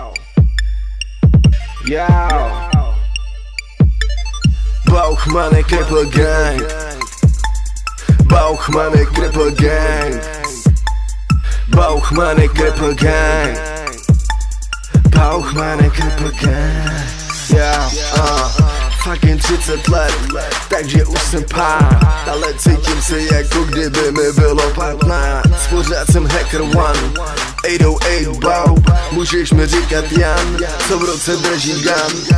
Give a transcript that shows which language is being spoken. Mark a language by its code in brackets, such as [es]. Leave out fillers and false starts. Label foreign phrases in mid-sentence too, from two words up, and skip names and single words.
[cs] Bauchmany Cripple Gang. Bauchmany Cripple Gang. Bauchmany Cripple Gang. Bauchmany Cripple Gang. Fucking 30 let, takže už jsem pán, ale cítím se jako kdyby mi bylo 15. Pořád jsem [en] hacker one, [cs] 808 bau, můžeš mi říkat Jan, co v ruce drží gun.